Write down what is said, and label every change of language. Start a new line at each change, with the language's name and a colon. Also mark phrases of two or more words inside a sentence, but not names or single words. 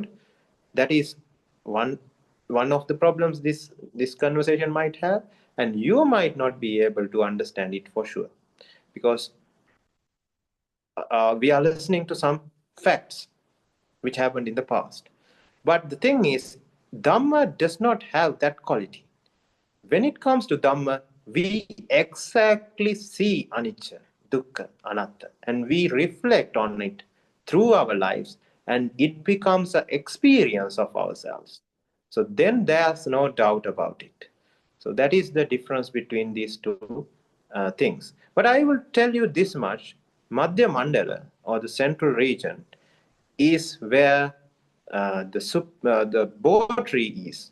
English: That is one of the problems this conversation might have, and you might not be able to understand it for sure, because we are listening to some facts which happened in the past. But the thing is, Dhamma does not have that quality. When it comes to Dhamma, we exactly see
Pali: anicca, dukkha, anatta,
English: and we reflect on it through our lives, and it becomes an experience of ourselves. So then there's no doubt about it. So that is the difference between these two things. But I will tell you this much: Madhya Mandala, or the central region, is where the Bo tree is.